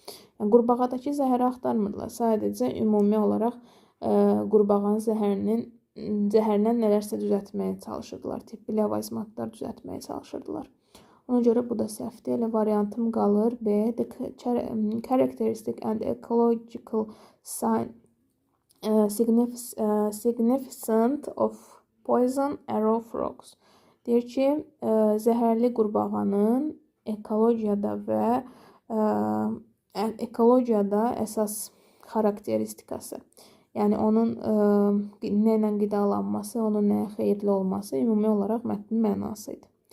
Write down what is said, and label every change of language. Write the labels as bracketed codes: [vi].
[az] Yəni, qurbağadakı zəhəri axtarmırdılar. Sadəcə ümumi olaraq qurbağanın zəhərindən nələrsə düzəltməyə çalışırdılar. Tibbi ləvazimatlar düzəltməyə çalışırdılar. Ona görə bu da səhvdir. Elə variantım qalır. B. [en] The characteristic and ecological significance of poison arrow frogs. [az] Deyir ki, zəhərli qurbağanın ekologiyada əsas xarakteristikası. Yəni, onun nə ilə qidalanması, onun nəyə xeyirli olması ümumi olaraq mətnin mənası idi.